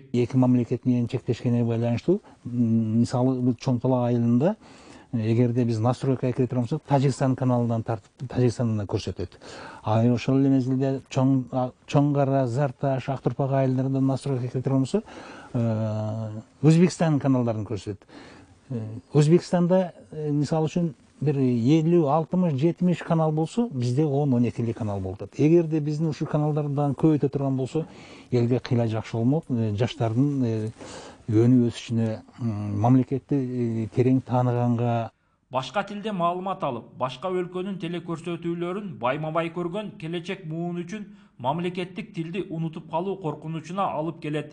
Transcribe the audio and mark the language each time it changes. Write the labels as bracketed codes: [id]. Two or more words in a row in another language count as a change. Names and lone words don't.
[ky] Эки мамлекет менен чектешкенине байланыштуу, мисалы Чоңтала айылында эгерде биз настройка кире турсак, Тажикстан каналынан тартып Тажикстандан көрсөтөт. Ошол эле мезгилде Чоңгара, Зарташ, Актурпак айылдарында настройка кире турсак, Өзбекстан каналдарын көрсөтөт. Өзбекстанда мисалы үчүн бир 50, 60, 70 канал болсо, bizde 10-12 kanal болот. Эгерде биздин ушул каналдардан көбөйтө турган болсо, элге кыйла жакшы болмок, жаштардын өнүп өсүшүнө, мамлекетти терең тааныганга. Башка тилде маалымат алып, башка өлкөнүн телекөрсөтүүлөрүн байма-бай көргөн келечек муун үчүн мамлекеттик тилди унутуп калуу коркунучуна алып келет.